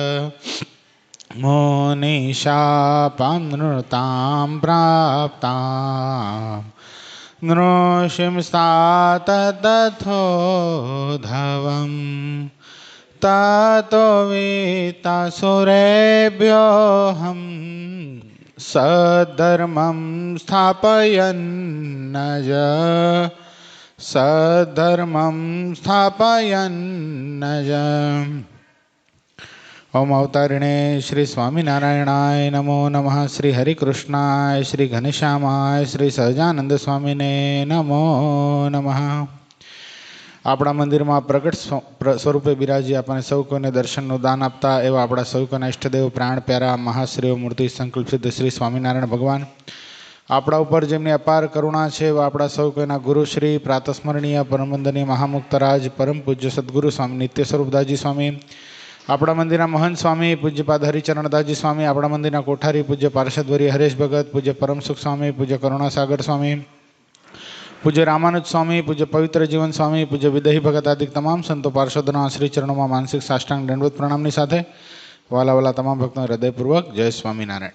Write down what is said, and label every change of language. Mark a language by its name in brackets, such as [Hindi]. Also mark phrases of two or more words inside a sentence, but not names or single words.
[Sanskrit] मुनिशापां नृतां प्राप्तां नृसिंस्तात तथोधवम् ततो वीतासुरेभ्योऽहं सद्धर्मं स्थापयन्नज सद्धर्मं स्थापयन्नज। ओम अवतारिणे श्री स्वामीनारायणाय नमो नमः। श्री हरिकृष्णाय श्री घनश्यामाय श्री सहजानंद स्वामीने नमो नमः। [Gujarati] આપણા મંદિરમાં પ્રગટ સ્વરૂપે બિરાજી આપણને સૌ કોઈને દર્શનનું દાન આપતા એવા આપણા સૌ કોઈના ઇષ્ટદેવ પ્રાણ પ્યારા મહાશ્રીઓ મૂર્તિ સંકલ્પ સિદ્ધ શ્રી સ્વામિનારાયણ ભગવાન આપણા ઉપર જેમની અપાર કરુણા છે એવા આપણા સૌ કોઈના ગુરુ શ્રી પ્રાતસ્મરણીય પરમવંદનીય મહામુક્તરાજ પરમ પૂજ્ય સદગુરુ સ્વામી નિત્ય સ્વરૂપદાસજી સ્વામી, આપણા મંદિરના મહંત સ્વામી પૂજ્યપાદ હરિચરણદાસજી સ્વામી, આપણા મંદિરના કોઠારી પૂજ્ય પાર્ષદવરી હરેશ ભગત, પૂજ્ય પરમસુખ સ્વામી, પૂજ્ય કરુણાસાગર સ્વામી, પૂજ્ય રામાનુજ સ્વામી, પૂજ્ય પવિત્ર જીવન સ્વામી, પૂજ્ય વિદહી ભગત આદિ તમામ સંતો પાર્ષદોના શ્રી ચરણોમાં માનસિક સાષ્ટાંગ દંડવત પ્રણામની સાથે વાલા વાલા તમામ ભક્તોને હૃદયપૂર્વક જય સ્વામિનારાયણ.